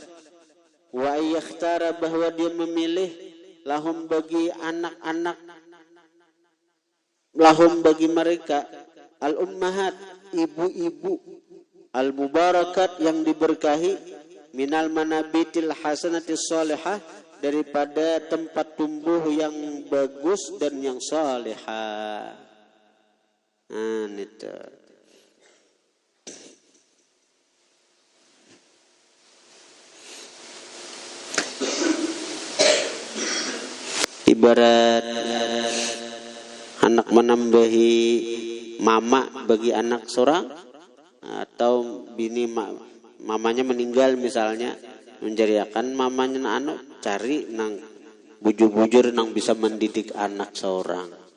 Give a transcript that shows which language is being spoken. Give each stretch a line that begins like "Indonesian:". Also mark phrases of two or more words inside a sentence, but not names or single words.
Arabic: وأن يختار,
Indonesian: bahwa dia memilih, lahum bagi anak-anak, lahum bagi mereka,
Arabic: الأمهات,
Indonesian: ibu-ibu,
Arabic: المباركات,
Indonesian: yang diberkahi,
Arabic: من المنابت الحسنة الصالحة,
Indonesian: daripada tempat tumbuh yang bagus dan yang salihah. Itu.
Banjar: Ibarat anak menambahi mama bagi anak seorang, atau bini mamanya meninggal misalnya, menjadikan mamanya cari nang bujur-bujur nang bisa mendidik anak seorang.